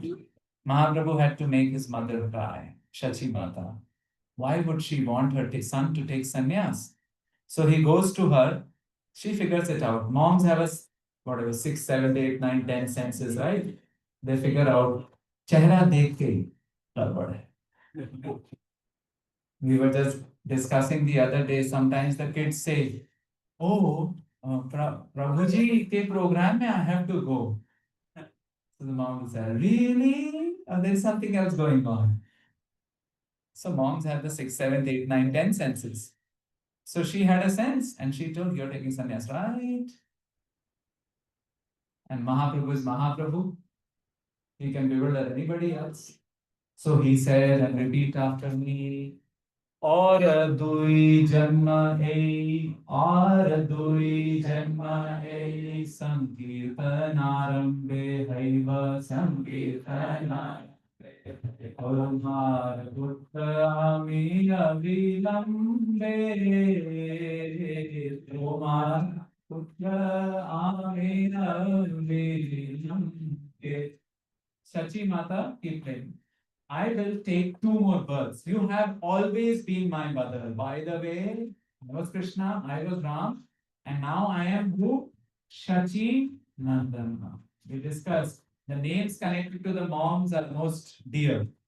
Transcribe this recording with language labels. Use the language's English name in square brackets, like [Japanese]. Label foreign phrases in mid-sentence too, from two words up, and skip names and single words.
[English] Mahaprabhu had to make his mother cry, Shachi Mata. Why would she want her son to take sannyas? So he goes to her, she figures it out. Moms have whatever, 6, 7, 8, 9, 10 senses, right? They figure out, [Hindi] चेहरा देख के गड़बड़ है. [English] We were just discussing the other day, sometimes the kids say, oh, [Hindi] प्रभुजी के प्रोग्राम में [English] I have to go. So the mom will say, really? There is something else going on. So moms have the 6, 7, 8, 9, 10 senses. So she had a sense and she told, you're taking sannyas, right? And Mahaprabhu is Mahaprabhu. He can bewilder anybody else. So he said, and repeat after me, [Bangla] আর দুই জন্ম আছে, আর দুই জন্ম আছে, সংকীর্তনারম্ভে হবে সংকীর্তনারম্ভে কুমার পুত্র আমি অবিলম্বে কুমার পুত্র আমি অবিলম্বে. [English] Shachi Mata, keep playing. I will take 2 more births. You have always been my mother. By the way, I was Krishna, I was Ram, and now I am who? Shachi Nandana. We discussed the names connected to the moms are most dear.